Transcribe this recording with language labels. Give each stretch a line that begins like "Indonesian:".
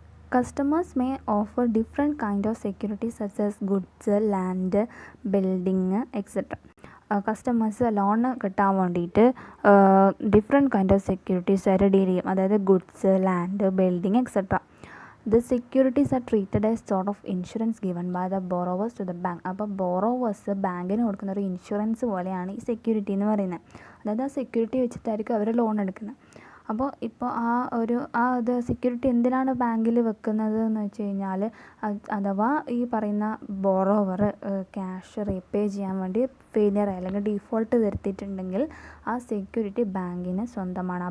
English: Customers may offer different kind of security such as goods, land, building, etc.
Malayalam: Customers loan കിട്ടാൻ വേണ്ടിയിട്ട് different kind of securities ആയിട്ട് deal ചെയ്യും. അതായത് goods, land, building etcetera.
English: The securities are treated as sort of insurance given by the borrowers to the bank.
Malayalam: അപ്പോൾ borrowers ബാങ്കിന് കൊടുക്കുന്ന ഒരു insurance പോലെയാണ് ഈ സെക്യൂരിറ്റി എന്ന് പറയുന്നത്. അതായത് ആ സെക്യൂരിറ്റി വെച്ചിട്ടായിരിക്കും അവർ ലോൺ എടുക്കുന്നത്. അപ്പോൾ ഇപ്പോൾ അത് സെക്യൂരിറ്റി എന്തിനാണ് ബാങ്കിൽ വെക്കുന്നത് എന്ന് വെച്ച് കഴിഞ്ഞാൽ, അഥവാ ഈ പറയുന്ന ബോറോവർ ക്യാഷ് റീപേ ചെയ്യാൻ വേണ്ടി ഫെയിലിയർ അല്ലെങ്കിൽ ഡീഫോൾട്ട് വരുത്തിയിട്ടുണ്ടെങ്കിൽ ആ സെക്യൂരിറ്റി ബാങ്കിന് സ്വന്തമാണ്.